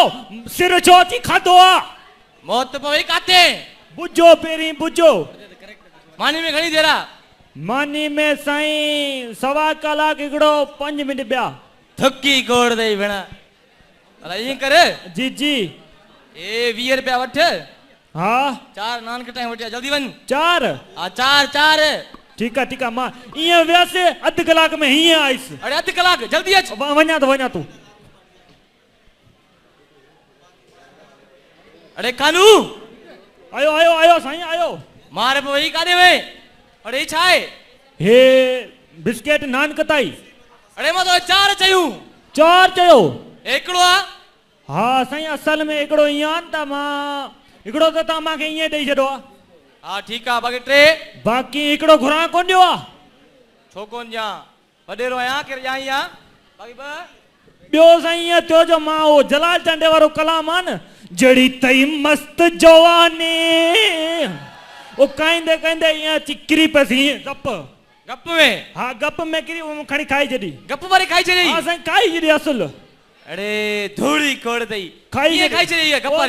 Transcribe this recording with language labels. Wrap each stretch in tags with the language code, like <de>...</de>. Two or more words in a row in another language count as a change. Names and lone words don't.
<sd>सिर छो थी खाधो आ मौत पवे काते बुझो पेरी बुझो मानी में घणी देर आ मानी में साईं सवा कलाक हिकिड़ो 5 मिंट ॿिया थकी कोड़ दई भेण अला ईअं कर जी जी ए 20 रुपया वठ हा 4 नान कटाए वठिया जल्दी वन 4 आ 4</sd> <ur>ठीक है</ur> <sd>मां ईअं वियसि अधु कलाक में हीअं आयुसि अरे अध कलाक जल्दी अच वञा तू अरे कानू आयो साईं आयो मारे पवई कादे वे अरे छा है हे बिस्किट नान कताई अरे मां तो 4 चयूं 4 चयो एकड़ो आ हा साईं असल में एकड़ो ईअं आन त मां एकड़ो त तव्हां मांखे ईअं ॾेई छॾो आहे हा ठीक आ बाकी 3 बाकी एकड़ो घुरा कोन ॾियो आहे छो कोन जा वडेरो आया के जाई आ बाकी 2 ॿियो साईं ईअं थियो जो मां उहो जलाल चंडे वारो कलाम आहे न जड़ी तई मस्त जवानी वो काइंदे काइंदे ईअं चिकरी पसी गप गप में हाँ गप में किरी वो खणी खाई जड़ी गप वारी खाई चली हाँ साईं खाई जड़ी असल अरे धूड़ी कोड़ दई खाई ये खाई चली है गप वारी</sd>